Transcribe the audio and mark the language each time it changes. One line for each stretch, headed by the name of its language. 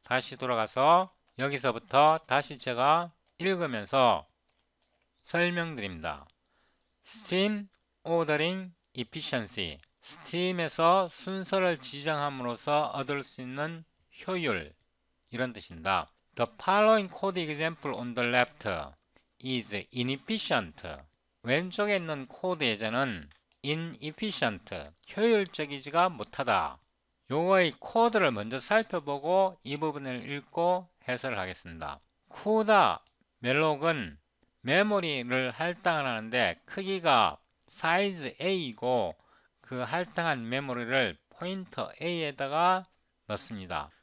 Korean: 다시 돌아가서 여기서부터 다시 제가 읽으면서 설명드립니다.
English: Stream Ordering Efficiency,
Korean: 스트림에서 순서를 지정함으로써 얻을 수 있는 효율, 이런 뜻입니다.
English: The following code example on the left is inefficient.
Korean: 왼쪽에 있는 코드 예제는 inefficient, 효율적이지가 못하다. 요거의 코드를 먼저 살펴보고 이 부분을 읽고 해설을 하겠습니다. 쿠다 멜록은 메모리를 할당을 하는데 크기가 사이즈 A이고 그 할당한 메모리를 포인터 A에다가 넣습니다.